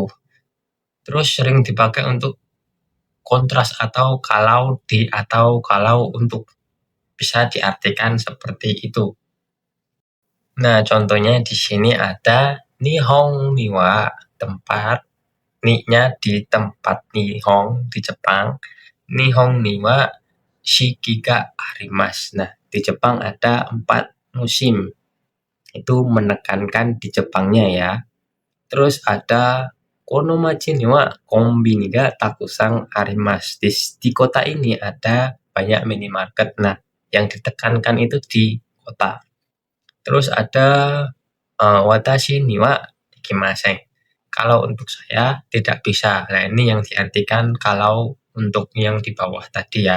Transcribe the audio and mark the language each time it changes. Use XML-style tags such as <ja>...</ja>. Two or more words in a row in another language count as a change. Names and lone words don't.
<id>Terus sering dipakai untuk kontras atau kalau untuk, bisa diartikan seperti itu. Nah, contohnya di sini ada</id> <ja>日本には,</ja> <id>tempat. Ni-nya di tempat nihong di Jepang.</id> <ja>日本には四季があります.</ja> <id>Nah, di Jepang ada 4 musim. Itu menekankan di Jepangnya ya. Terus ada</id> <ja>この町にはコンビニがたくさんあります.</ja> <id>Di kota ini ada banyak minimarket. Nah, yang ditekankan itu di kota. Terus ada</id> <ja>私にはできません.</ja> <id>Kalau untuk saya tidak bisa. Nah, ini yang diartikan kalau untuk yang di bawah tadi ya.</id>